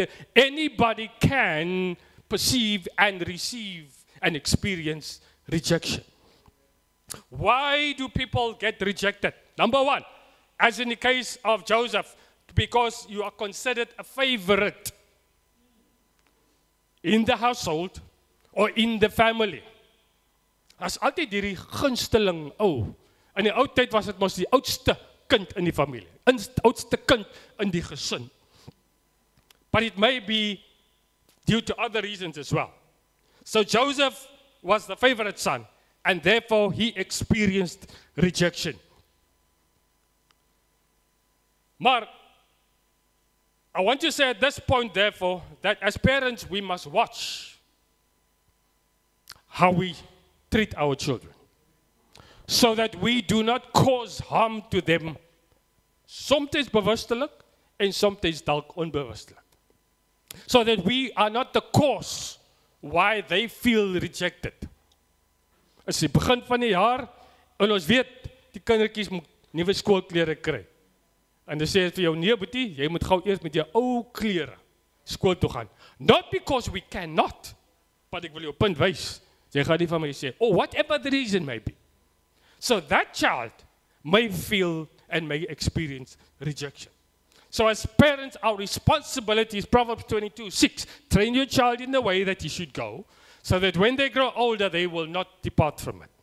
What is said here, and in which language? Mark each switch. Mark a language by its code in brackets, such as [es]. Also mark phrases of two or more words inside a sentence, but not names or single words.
[en] Anybody can perceive and receive and experience rejection. Why do people get rejected? Number one, as in the case of Joseph, because you are considered a favorite in the household or in the family. [af] As altyd hierdie gunsteling ou. In die ou tyd was dit mos die oudste kind in die familie, oudste kind in die gesin. [en] But it may be due to other reasons as well. So Joseph was the favorite son, and therefore he experienced rejection. Maar I want to say at this point, therefore, that as parents we must watch how we treat our children, so that we do not cause harm to them, sometimes [af] bewustelik en [en] sometimes [af] dalk onbewustelik. [en] So that we are not the cause why they feel rejected. [af] As die begin van die jaar, en ons weet, die kindertjies moet nuwe skoolklere kry. En dan sê het vir jou, nee boetie, jy moet gou eers met jou ou klere skool toe gaan. [en] Not because we cannot, but [af] ek wil jou punt wys. Jy gaan nie van my sê, [en] oh, whatever the reason may be. So that child may feel and may experience rejection. So as parents, our responsibility is Proverbs 22:6. Train your child in the way that he should go, so that when they grow older, they will not depart from it.